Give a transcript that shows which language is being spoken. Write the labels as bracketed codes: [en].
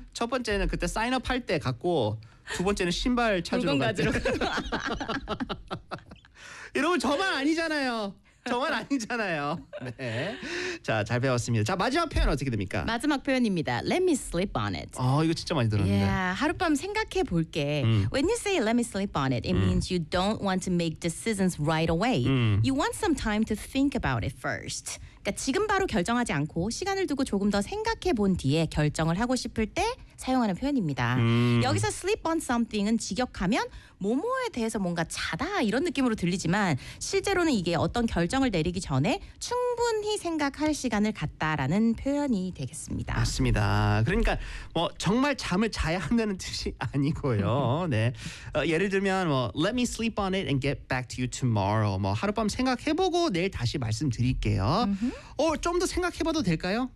[ko] 첫 번째는 그때 사인업 할 때 갔고 두 번째는 신발 찾으러 갔어요. 여러분 저만 아니잖아요. 저만 아니잖아요. 네. 자, 잘 배웠습니다. 자, 마지막 표현 어떻게 됩니까? 마지막 표현입니다. [en] Let me sleep on it. [ko] 이거 진짜 많이 들었는데. Yeah, 하룻밤 생각해 볼게. [en] When you say let me sleep on it, it means you don't want to make decisions right away. You want some time to think about it first. [ko] 그러니까 지금 바로 결정하지 않고 시간을 두고 조금 더 생각해 본 뒤에 결정을 하고 싶을 때 사용하는 표현입니다. 여기서 sleep on something은 직역하면 뭐뭐에 대해서 뭔가 자다 이런 느낌으로 들리지만 실제로는 이게 어떤 결정을 내리기 전에 충분히 생각할 시간을 갖다라는 표현이 되겠습니다. 맞습니다. 그러니까 뭐 정말 잠을 자야 한다는 뜻이 아니고요. 네. 예를 들면 뭐 [en] let me sleep on it and get back to you tomorrow. [ko] 뭐 하룻밤 생각해보고 내일 다시 말씀드릴게요. 좀 더 생각해봐도 될까요?